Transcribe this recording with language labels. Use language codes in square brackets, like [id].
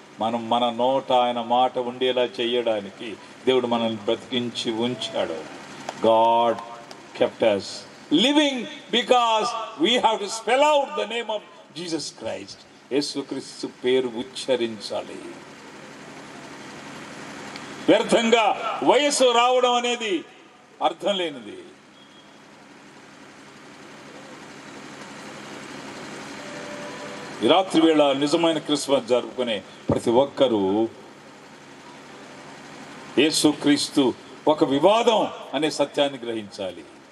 [te] మన నోట ఆయన మాట ఉండేలా చేయడానికి దేవుడు మనల్ని బ్రతికించి ఉంచాడు. [en] God kept us living because we have to spell out the name of Jesus Christ. [te] యేసుక్రీస్తు పేరు ఉచ్చరించాలి. వ్యర్థంగా వయస్సు రావడం అనేది అర్థం లేనిది. ఈ రాత్రి వేళ నిజమైన క్రిస్మస్ జరుపుకునే ప్రతి ఒక్కరూ యేసుక్రీస్తు ఒక వివాదం అనే సత్యాన్ని గ్రహించాలి.